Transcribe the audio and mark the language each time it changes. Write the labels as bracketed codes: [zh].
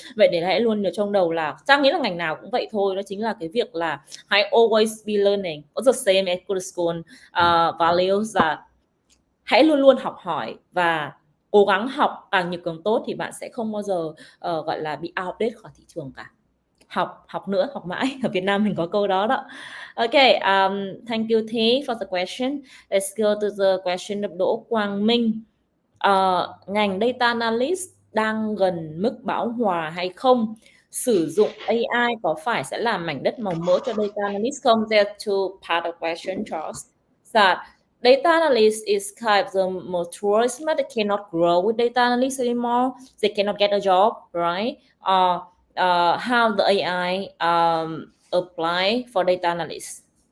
[vi] Vậy để hãy luôn nhớ trong đầu là Trang nghĩ là ngành nào cũng vậy thôi, đó chính là cái việc là hãy [en] always be learning. It's the same at CoderSchool values [vi] là hãy luôn luôn học hỏi và cố gắng học càng nhiều càng tốt, thì bạn sẽ không bao giờ gọi là bị outdate khỏi thị trường cả. Học nữa, học mãi. Ở Việt Nam mình có câu đó đó. [en] Okay, thank you Thi for the question. Let's go to the question of Đỗ Quang Minh. [vi] Ngành Data Analyst đang gần mức bão hòa hay không? Sử dụng AI có phải sẽ làm mảnh đất màu mỡ cho Data Analyst không? [en] There are two part of question, Charles. That data analyst is kind of the most tourist, but they cannot grow with data analysts anymore. They cannot get a job, right? How the AI apply for data analysts?